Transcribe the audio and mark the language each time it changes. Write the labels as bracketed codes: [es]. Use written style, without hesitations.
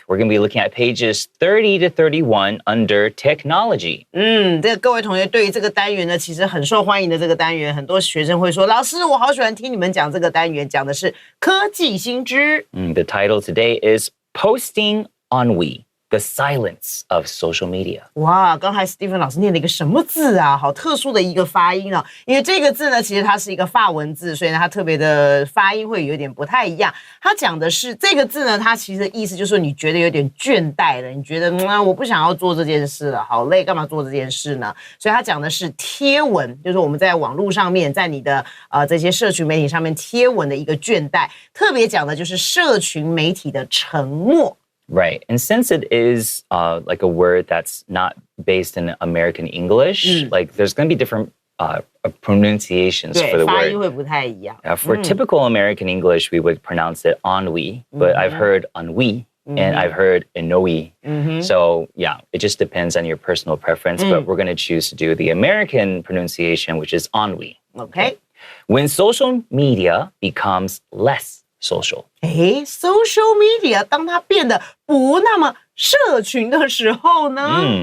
[en] We're going to be looking at pages 30 to 31 under technology. [zh] 这个各位同学对于这个单元呢，其实很受欢迎的这个单元，很多学生会说，老师，我好喜欢听你们讲这个单元，讲的是科技新知。 [en] The title today is Posting Ennui.The silence of social media. [zh] 哇，刚才 Stephen 老师念了一个什么字啊？好特殊的一个发音啊！因为这个字呢，其实它是一个法文字，所以呢，它特别的发音会有点不太一样。它讲的是这个字呢，它其实意思就是说你觉得有点倦怠了，你觉得我不想要做这件事了，好累，干嘛做这件事呢？所以它讲的是贴文，就是我们在网络上面，在你的这些社群媒体上面贴文的一个倦怠。特别讲的就是社群媒体的沉默。 [en] Right. And since it is like a word that's not based in American English, like there's going to be different pronunciations for the [zh] 发音会不太一样。 [en] For typical American English, we would pronounce it ennui, but I've heard ennui and I've heard ennui. So yeah, it just depends on your personal preference, but we're going to choose to do the American pronunciation, which is ennui. Okay. When social media becomes less.social [zh] media 当它变得不那么社群的时候呢